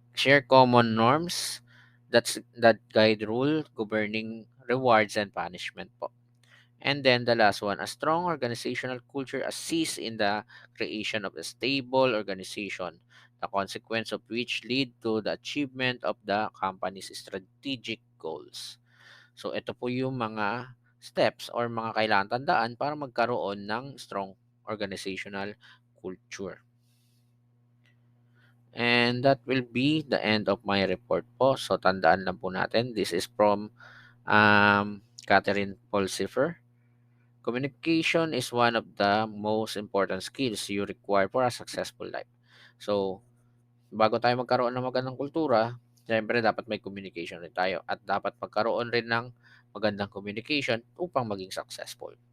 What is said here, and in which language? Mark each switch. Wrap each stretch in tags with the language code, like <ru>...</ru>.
<en>Share common norms that guide rule governing rewards and punishment po. And then the last one, a strong organizational culture assists in the creation of a stable organization, the consequence of which lead to the achievement of the company's strategic goals.</en> <tl>So ito po yung mga steps or mga kailangan tandaan para magkaroon ng strong organizational culture.</tl> <en>And that will be the end of my report po.</en> <tl>So tandaan lang po natin,</tl> <en>this is from Catherine Pulsifer. Communication is one of the most important skills you require for a successful life.</en> <tl>So, bago tayo magkaroon ng magandang kultura, siyempre dapat may communication rin tayo at dapat magkaroon rin ng magandang communication upang maging successful.</tl>